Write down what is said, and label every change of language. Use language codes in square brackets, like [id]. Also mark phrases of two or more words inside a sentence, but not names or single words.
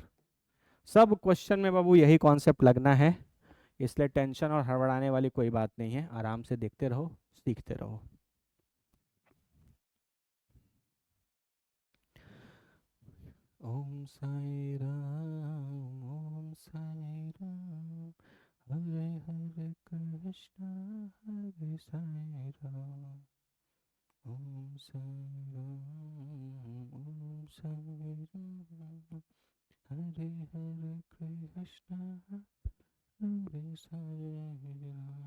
[hi] सब क्वेश्चन में बाबू यही कॉन्सेप्ट लगना है, इसलिए टेंशन और हड़बड़ाने वाली कोई बात नहीं है, आराम से देखते रहो, सीखते रहो। [sa] ओम साई राम, ओम साई राम, हरे हरे कृष्णा, हरे साई राम, ओम साई राम, ओम साई राम, हरे हरे कृष्णा, हरे साई राम।